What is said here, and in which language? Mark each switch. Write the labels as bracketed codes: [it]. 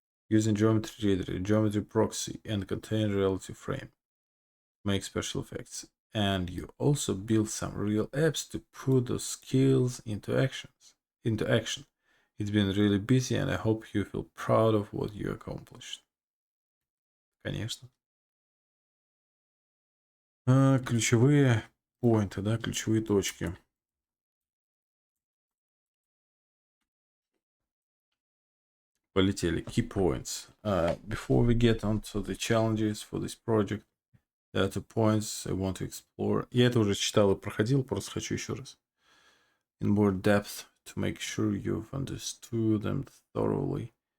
[en] Using GeometryReader, geometry proxy, and container reality frame. Make special effects. And you also build some real apps to put those skills into action. It's been really busy, and I hope you feel proud of what you accomplished. [ru] Конечно. Ключевые поинты, да, ключевые точки. Полетели. [en] Key points. Before we get on to the challenges for this project, there are 2 points I want to explore. [ru] Я это уже читал и проходил, просто хочу еще раз. [en] In more depth to make sure you've understood them thoroughly.